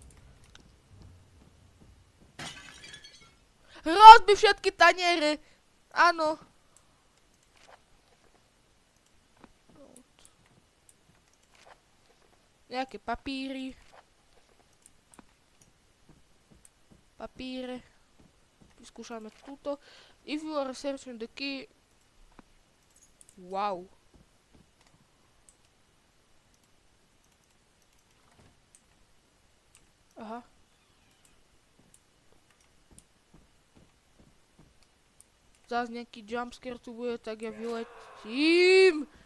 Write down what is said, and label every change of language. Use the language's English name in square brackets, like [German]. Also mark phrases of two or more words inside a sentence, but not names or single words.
[Slovak] Rozbi všetky taniere. Áno. Nejaké papíry. Papíre. Vyskúšame túto. [English] If you are searching the key... [Slovak] Wow. Aha. Zás nejaký jumpscare tu bude, tak ja vyletím.